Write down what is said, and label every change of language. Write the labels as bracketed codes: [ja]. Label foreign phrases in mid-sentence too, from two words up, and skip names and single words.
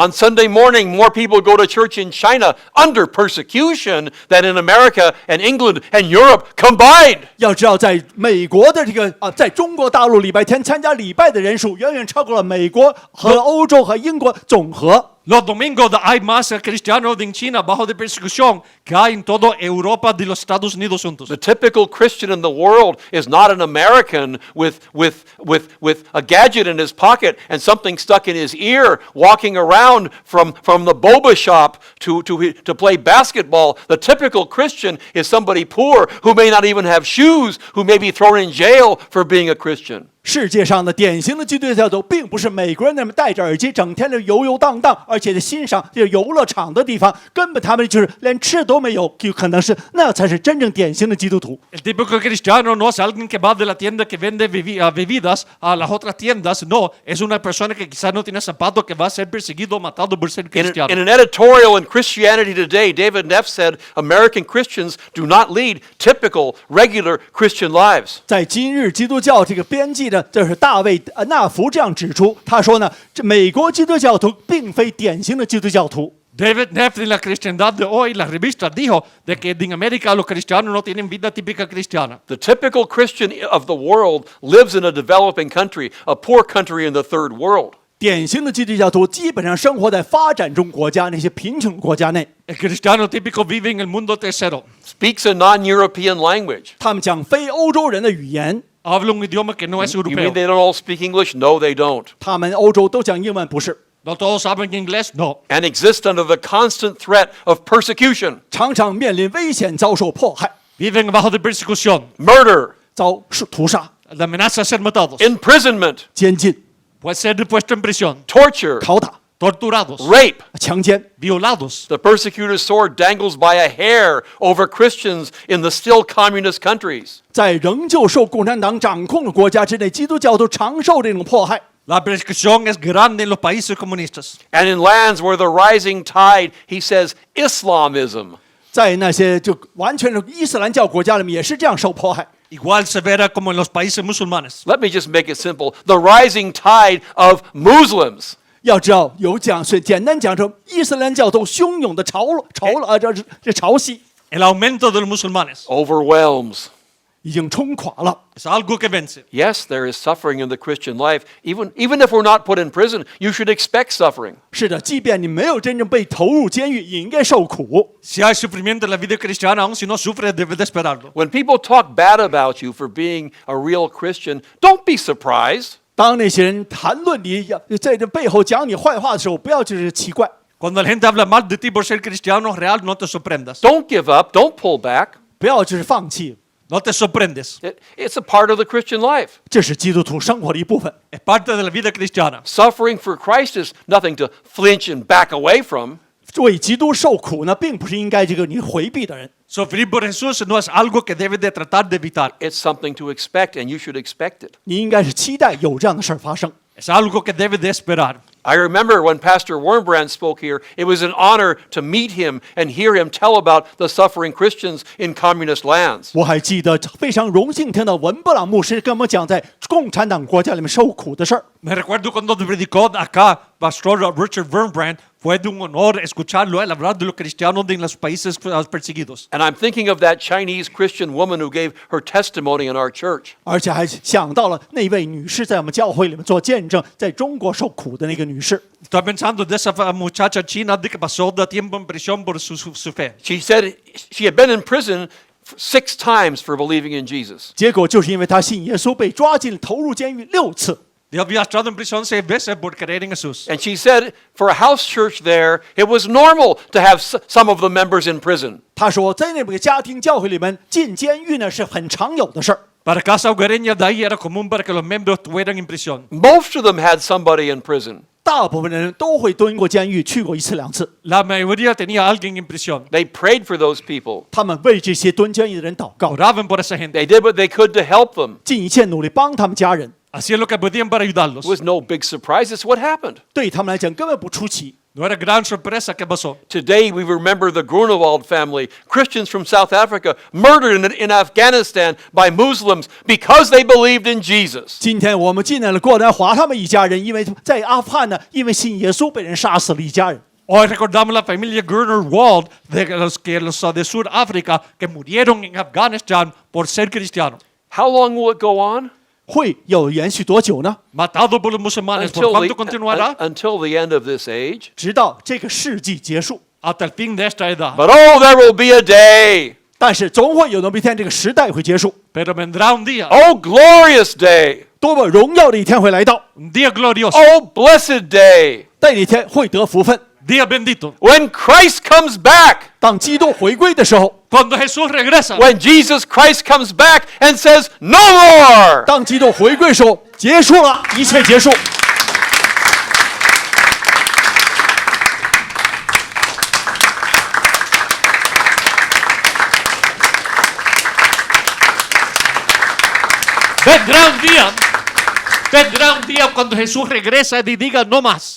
[en] On Sunday morning, more people go to church in China under persecution than in America and England and Europe combined. [zh] 要知道，在美国的在中国大陆礼拜天参加礼拜的人数远远超过了美国和欧洲和英国总和。 [es] Los domingos hay más cristianos en China bajo de persecución que hay en toda Europa de los Estados Unidos juntos. [en] The typical Christian in the world is not an American with a gadget in his pocket and something stuck in his ear, walking around from the boba shop to play basketball. The typical Christian is somebody poor who may not even have shoes, who may be thrown in jail for being a Christian. [zh] 世界上的典型的基督教徒，并不是美国人那么戴着耳机，整天的游游荡荡，而且欣赏这游乐场的地方，根本他们就是连吃都没有，就可能是那才是真正典型的基督徒。 [es] El típico cristiano no es alguien que va de la tienda que vende bebidas a las otras tiendas. No, es una persona que quizás no tiene zapatos que va a ser perseguido o matado por ser cristiano. [en] In an editorial in Christianity Today, David Neff said American Christians do not lead typical, regular Christian lives. [zh] 在今日基督教这个编辑呢，这是大卫纳福这样指出，他说呢，这美国基督教徒并非典型的基督教徒。 [es] David Neff en la cristiandad de hoy, la revista, dijo de que en América los cristianos no tienen vida típica cristiana. [en] The typical Christian of the world lives in a developing country, a poor country in the third world. [zh] 典型的基督教徒基本上生活在发展中国家那些贫穷国家内， [es] El cristiano típico vive en el mundo tercero. [en] speaks a non-European language. [zh] 他们讲非欧洲人的语言， [es] Habla un idioma que no es [en] You [es] europeo. [en] mean they don't all speak English? No, they don't. [zh] 他们欧洲都讲英文，不是， [es] No todos hablan inglés, no. [en] And exist under the constant threat of persecution, [zh] 常常面临危险，遭受迫害， [es] Viven bajo de persecución, [en] murder, [zh] 遭屠杀、 [es] la amenaza de ser matados. [en] imprisonment, [zh] 监禁、 [es] Puede ser puesto en prisión, [en] torture, [zh] 拷打、 [es] torturados, [en] rape. [zh] 强奸。 [es] violados. [en] The persecutor's sword dangles by a hair over Christians in the still communist countries. [zh] 在仍旧受共产党掌控的国家之内，基督教徒常受这种迫害。 [es] La persecución es grande en los países comunistas. [en] And in lands where the rising tide, he says, Islamism. [zh] 在那些就完全是伊斯兰教国家里面，也是这样受迫害。 [es] Igual severa como en los países musulmanes. [en] Let me just make it simple. The rising tide of Muslims [zh] 要知道，有讲是简单讲成伊斯兰教徒汹涌的潮汐 [es] El aumento de los musulmanes [en] overwhelms. [zh] 已经冲垮了。 [es] es algo que vence. [en] Yes, there is suffering in the Christian life. Even if we're not put in prison, you should expect suffering. [zh] 是的，即便你没有真正被投入监狱，也应该受苦。 [es] Si hay sufrimiento en la vida cristiana, aun si no sufre, debe de esperarlo. [en] When people talk bad about you for being a real Christian, don't be surprised. [zh] 当那些人谈论你，在这背后讲你坏话的时候，不要就是奇怪， [es] Cuando la gente habla mal de ti por ser cristiano real, no te sorprendas. [en] Don't give up. Don't pull back. [zh] 不要就是放弃。 [es] No te sorprendes. [en] It's a part of the Christian life. [zh] 这是基督徒生活的一部分。 [es] Es parte de la vida cristiana. [en] Suffering for Christ is nothing to flinch and back away from. [zh] 为基督受苦呢，并不是应该你回避的人。 [es] Sufrir por Jesús no es algo que debes de tratar de evitar. [en] It's something to expect, and you should expect it. [zh] 你应该是期待有这样的事儿发生。 [es] Es algo que debes de esperar. [en] I remember when Pastor Wurmbrand spoke here, it was an honor to meet him and hear him tell about the suffering Christians in communist lands. [zh] 我还记得非常荣幸听到文布朗牧师跟我们讲在共产党国家里面受苦的事儿。 [es] Me recuerdo cuando predicó acá, Pastor Richard Wurmbrand, fue de un honor escucharlo él hablar de los cristianos de los países perseguidos. [en] And I'm thinking of that Chinese Christian woman who gave her testimony in our church. [zh] 而且还想到了那位女士在我们教会里面做见证，在中国受苦的那个女士。 [es] Estoy pensando de esa muchacha china de que pasó de tiempo en prisión por su fe. [en] She said she had been in prison 6 times for believing in Jesus. [zh] 结果就是因为她信耶稣，被抓进投入监狱6次。 [es] Ella había estado en prisión 6 veces por creer en Jesús. [en] And she said for a house church there, it was normal to have some of the members in prison. [zh] 她说，在那个家庭教会里面进监狱呢是很常有的事儿。 [es] Para casa hogareña de ahí era común para que los miembros estuvieran en prisión. [en] Most of them had somebody in prison. [zh] 大部分的人都会蹲过监狱，去过1次2次。 [es] La mayoría tenía a alguien en prisión. [en] They prayed for those people. [zh] 他们为这些蹲监狱的人祷告， [es] Oraban por esa gente. [en] They did what they could to help them. [zh] 尽一切努力帮他们家人。 [es] Hacían lo que podían para ayudarlos. [en] It was no big surprise. It's what happened. [zh] 对他们来讲根本不出奇。 [es] No era gran sorpresa que pasó. [en] Today we remember the Grunewald family, Christians from South Africa, murdered in Afghanistan by Muslims because they believed in Jesus. [zh] 今天我们纪念了郭南华他们一家人，因为在阿富汗呢，因为信耶稣被人杀死了一家人。 [es] Hoy recordamos la familia Grunewald de los de Sudáfrica que murieron en Afganistán por ser cristianos. [en] How long will it go on? [zh] 会有延续多久呢？ [es] Matados por los musulmanes. ¿Por cuánto continuará? [en] Until the end of this age. [zh] 直到这个世纪结束。 [es] Hasta el fin de esta edad. [en] But oh, there will be a day. [zh] 但是总会有那么一天，这个时代会结束。 [es] Pero vendrá un día. [en] Oh, glorious day. [zh] 多么荣耀的一天会来到！ [es] Un día glorioso. [en] Oh, blessed day. [zh] 在那天会得福分。 [es] Día bendito. [en] When Christ comes back. [zh] 当基督回归的时候， [es] Cuando Jesús regresa. [en] When Jesus Christ comes back and says, no more. [zh] 当基督回归的时候，结束了，一切结束。 [es] Vendrá un día cuando Jesús regresa y diga no más.